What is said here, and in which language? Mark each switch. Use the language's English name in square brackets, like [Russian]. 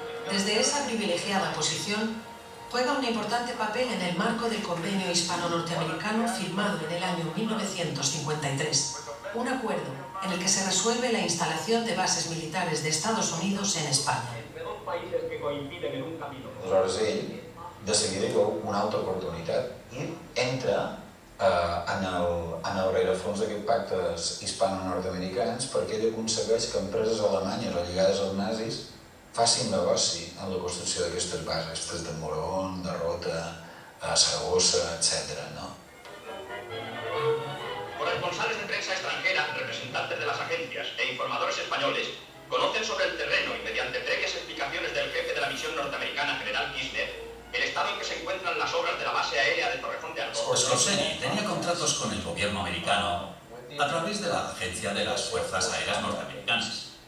[Spanish] Desde esa privilegiada posición, juega un importante papel en el marco del convenio hispano-norteamericano firmado en el año 1953, un acuerdo en el que se resuelve la instalación de bases militares de Estados Unidos en España. [Catalan] Aleshores ell de seguida veu una altra oportunitat i entra en el rerefons d'aquests pactes hispano-nord-americans perquè ell aconsegueix que empreses alemanyes o lligades als nazis facin negoci en la construcció d'aquestes bases, de Morón, de Rota, Saragossa, etc. [Spanish] Corresponsales de prensa extranjera, representantes de las agencias e informadores españoles conocen sobre el terreno y mediante previas explicaciones del jefe de la misión norteamericana, general Kirchner, el estado en que se encuentran las obras de la base aérea de Torrejón de Ardoz. Scorseni tenía contratos con el gobierno americano a través de la Agencia de las Fuerzas Aéreas Norteamericanas.